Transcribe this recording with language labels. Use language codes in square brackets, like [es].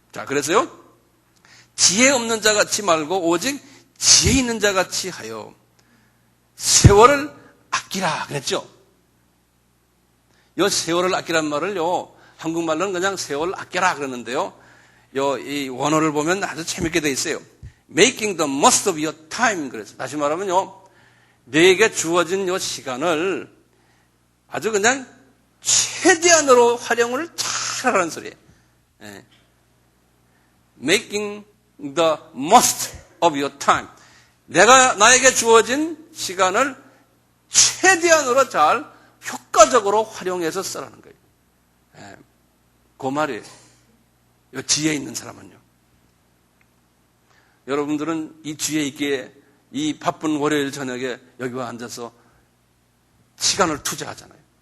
[ko] 자, 그래서요, 지혜 없는 자 같이 말고 오직 지혜 있는 자 같이 하여 세월을 아끼라 그랬죠. 이 세월을 아끼란 말을요, 한국말로는 그냥 세월 아껴라 그러는데요, 이 원어를 보면 아주 재밌게 돼 있어요. [en] Making the most of your time. [ko] 그래서 다시 말하면요, 너에게 주어진 이 시간을 아주 그냥 최대한으로 활용을 잘하라는 소리예요. [en] Making the most of your time. [ko] 나에게 주어진 시간을 최대한으로 잘 효과적으로 활용해서 쓰라는 거예요. 그 말이에요. 이 지혜 있는 사람은요. 여러분들은 이 지혜 있게 이 바쁜 월요일 저녁에 여기 와 앉아서 시간을 투자하잖아요.